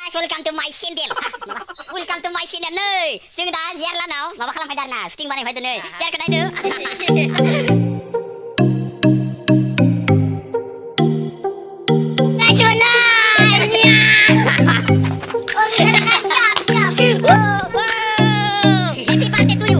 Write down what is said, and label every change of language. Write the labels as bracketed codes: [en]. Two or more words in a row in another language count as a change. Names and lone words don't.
[en] welcome to my channel. Welcome to my channel [brx] नै जों दा जेरलानाव माबा खालामफैदों आरोना शुटिं बानायफैदों नै जेरखौ नायदो [en] Happy birthday to you.